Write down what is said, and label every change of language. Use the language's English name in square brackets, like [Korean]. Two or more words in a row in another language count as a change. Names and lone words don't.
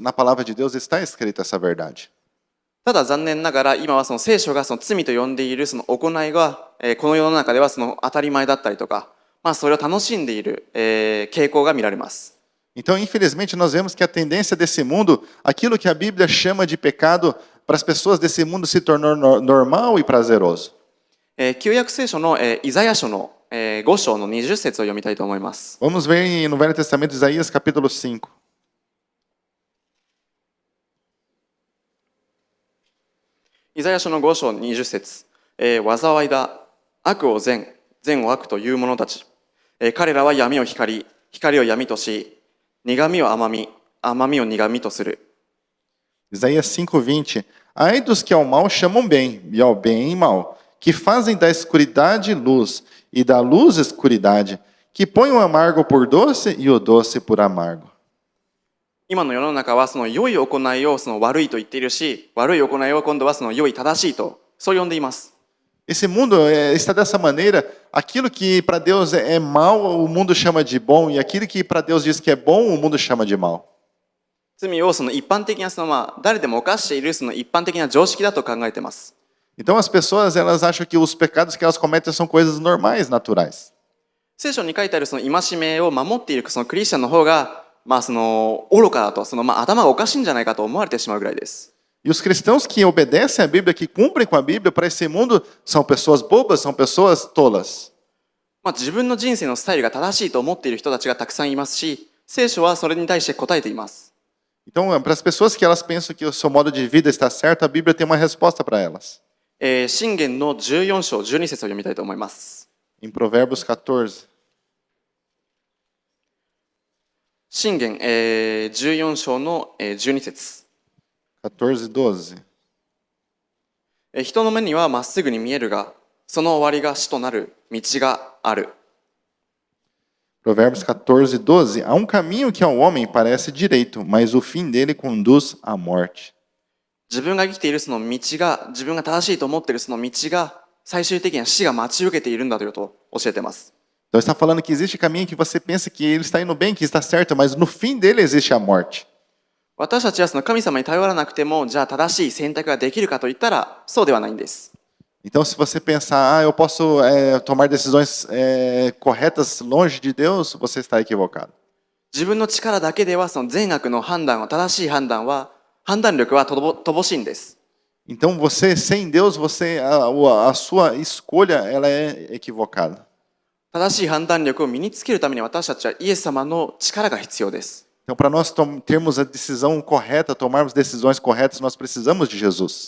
[Portuguese] Na palavra de Deus está escrita essa verdade. [Japanese] ただ残念ながら今はその聖書がその罪と呼んでいるその行いが、この世の中ではその当たり前だったりとか、それを楽しんでいる、傾向が見られます。 [Portuguese] Então, infelizmente, nós vemos que a tendência desse mundo, aquilo que a Bíblia chama de pecado, para as pessoas desse mundo se tornou normal e prazeroso. [Japanese] 旧約聖書の、イザヤ書の、5章の20節を読みたいと思います。 [Portuguese] Vamos ver no Velho Testamento, Isaías capítulo 5. [Japanese] イザヤ書の5章20節、災いだ、悪を善を悪という者たち。彼らは闇を光を闇とし、苦みを甘みを苦みとする。 [Portuguese] Isaías 5:20. Ai dos que ao mal chamam bem, e ao bem mal, que fazem da escuridade luz, e da luz escuridade, que põem o amargo por doce e o doce por amargo. [Japanese] 今の世の中はその良い行いをその悪いと言っているし、悪い行いを今度はその良い正しいとそう呼んでいます。 [Portuguese] Esse mundo está dessa maneira, aquilo que para Deus é mal, o mundo chama de bom, e aquilo que para Deus diz que é bom, o mundo chama de mal. [Japanese] 罪をその一般的なその誰でも犯しているその一般的な常識だと考えています。 [Portuguese] Então as pessoas elas acham que os pecados que elas cometem são coisas normais, naturais. [Japanese] 聖書に書いてあるその戒めを守っているそのクリスチャンの方が、その愚かだと、その頭がおかしいんじゃないかと思われてしまうぐらいです。 [Portuguese] E os cristãos que obedecem à Bíblia, que cumprem com a Bíblia para esse mundo, são pessoas bobas, são pessoas tolas. [Japanese] 自分の人生のスタイルが正しいと思っている人たちがたくさんいますし、聖書はそれに対して答えています。 [Portuguese] Então, para as pessoas que elas pensam que o seu modo de vida está certo, a Bíblia tem uma resposta para elas. [Japanese] 箴言の14章12節を読みたいと思います。 [Portuguese] Em Provérbios 14. [Japanese] 箴言、14章の12節。 14:12. 人の目にはまっすぐに見えるが、その終わりが死となる道がある。 [Portuguese] Provérbios 14:12. Há um caminho que ao homem parece direito, mas o fim dele conduz à morte. [Japanese] 自分が生きているその道が、自分が正しいと思っているその道が、最終的には死が待ち受けているんだということを教えています。 [Portuguese] Então está falando que existe caminho que você pensa que ele está indo bem, que está certo, mas no fim dele existe a morte. [Japanese] 私たちはその神様に頼らなくても、じゃあ正しい選択ができるかといったら、そうではないんです。 [Portuguese] Então, se você pensar, eu posso tomar decisões corretas longe de Deus, você está equivocado. [Japanese] 自分の力だけではその善悪の判断は、正しい判断力は乏しいんです。 [Portuguese] Então, você sem Deus, a sua escolha ela é equivocada. [Japanese] 正しい判断力を身につけるために私たちはイエス様の力が必要です。 [Portuguese] Então, para nós termos a decisão correta, tomarmos decisões corretas, nós precisamos de Jesus.